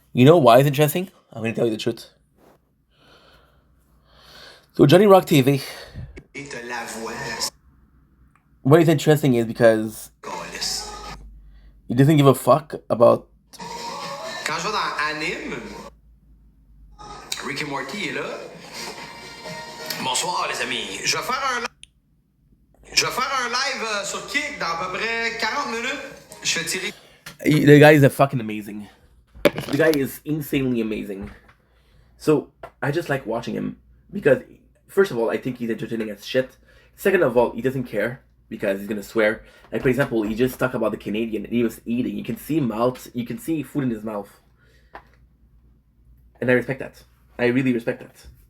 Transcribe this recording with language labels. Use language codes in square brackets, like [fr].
[en] You know why it's interesting? I'm gonna tell you the truth. So Johnny Rock TV. Et te la voix. What is interesting is because he doesn't give a fuck about. [fr] Quand je vais dans Anime, Rick et Morty est là. Bonsoir, les amis. Je vais faire un live sur Kick dans à peu près 40 minutes. Je vais tirer. [en] The guy is fucking amazing. The guy is insanely amazing. So I just like watching him because, first of all, I think he's entertaining as shit. Second of all, he doesn't care because he's gonna swear. Like, for example, he just talked about the Canadian and he was eating. You can see food in his mouth. And I respect that. I really respect that.